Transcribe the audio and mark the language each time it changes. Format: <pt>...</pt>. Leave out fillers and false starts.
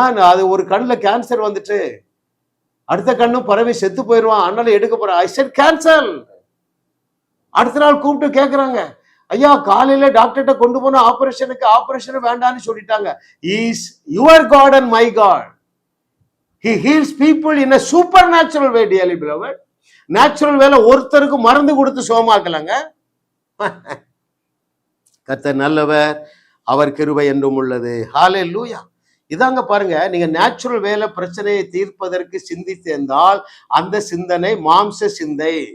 <ta>அது ஒரு கண்ணுல கேன்சர் வந்துட்டு அடுத்த கண்ணும் பறவை செத்து போயிடுவான், அதனால எடுக்க போறேன்.</ta> <en>I said cancel.</en> <ta>அடுத்த நாள் கூப்பிட்டு கேட்கறாங்க, ஐயா காலையில டாக்டர்கிட்ட கொண்டு போன ஆபரேஷன் வேண்டான்னு சொல்லிட்டாங்க.</ta> <en>Is your god and my god. He heals people in a supernatural way, dearly beloved.</en> <ta>Natural வேலை ஒருத்தருக்கு மருந்து கொடுத்து சோமாக்கலங்க. கர்த்தர் நல்லவர், அவர் கிருபை என்றும் உள்ளது. ஹல்லேலூயா. இதாங்க பாருங்க, நீங்க நேச்சுரல் வேலை பிரச்சனையை தீர்ப்பதற்கு சிந்தித்திருந்தால் அந்த சிந்தனை மாம்ச சிந்தை.</ta>